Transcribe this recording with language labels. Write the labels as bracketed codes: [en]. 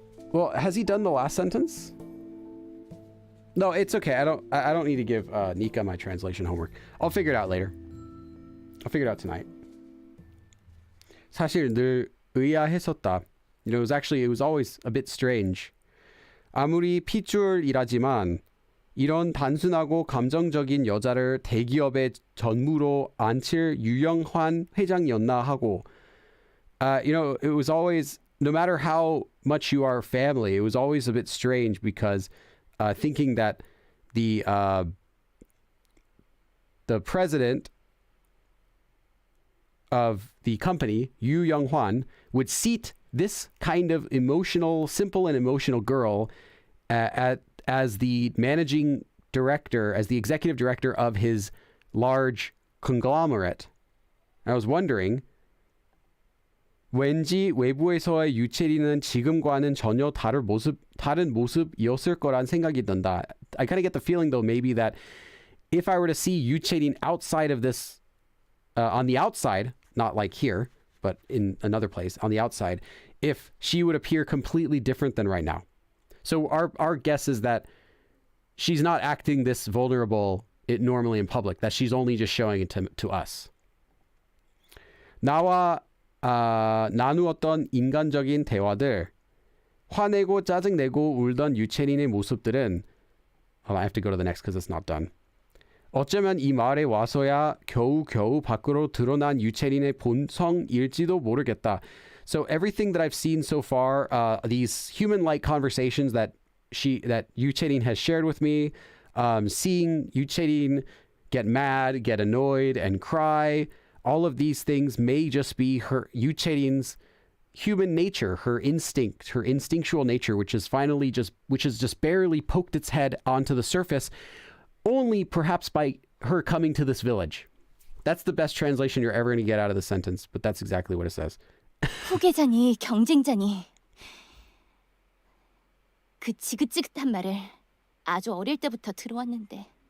[en] Well, has he done the last sentence? No, it's okay. I don't need to give Nika my translation homework. I'll figure it out later. I'll figure it out tonight. [ko] 사실 늘 의아했었다. [en] You know, it was always a bit strange. [ko] 아무리 핏줄이라지만 이런 단순하고 감정적인 여자를 대기업의 전무로 앉힐 유영환 회장이었나 하고. [en] You know, it was always, no matter how much you are family, it was always a bit strange because thinking that the president of the company, Yu Young-hwan, would seat this kind of simple and emotional girl as the managing director, as the executive director of his large conglomerate. I was wondering, [ko] 왠지 외부에서의 유채리는 지금과는 전혀 다른 모습이었을 거란 생각이 든다. [en] I kind of get the feeling though maybe that if I were to see 유채린 outside of this, on the outside, not like here, but in another place, on the outside, if she would appear completely different than right now. So our guess is that she's not acting this vulnerable normally in public, that she's only just showing it to us. [ko] 나와 나누었던 인간적인 대화들, 화내고 짜증내고 울던 유채린의 모습들은, [en] I have to go to the next because it's not done. [ko] 어쩌면 이 말에 와서야 겨우 밖으로 드러난 유채린의 본성일지도 모르겠다. [en] So everything that I've seen so far, these human-like conversations that 유채린 has shared with me, seeing 유채린 get mad, get annoyed, and cry, all of these things may just be 유채린's human nature, her instinct, her instinctual nature, which has just barely poked its head onto the surface, only perhaps by her coming to this village. That's the best translation you're ever going to get out of the sentence, but that's exactly what it says. [ko] 후계자니 경쟁자니 그 지긋지긋한 말을 아주 어릴 때부터 들어왔는데.